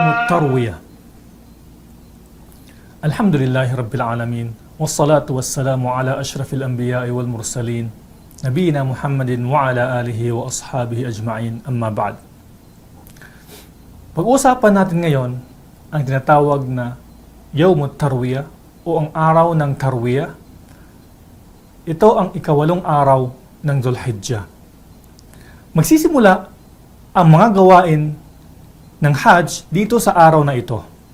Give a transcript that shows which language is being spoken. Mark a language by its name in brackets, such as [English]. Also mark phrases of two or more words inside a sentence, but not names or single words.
[Arabic] التروية. الحمد لله رب العالمين، والصلاة والسلام على أشرف الأنبياء والمرسلين نبينا محمد وعلى آله وأصحابه أجمعين. أما بعد. [Filipino] Pag-uusapan natin ngayon ang tinatawag na [Arabic] يوم التروية [Filipino] o ang araw ng Tarwiyah. Ito ang ikawalong araw ng Dhul-Hijjah. Magsisimula ang mga gawain ng Hajj dito sa araw na ito.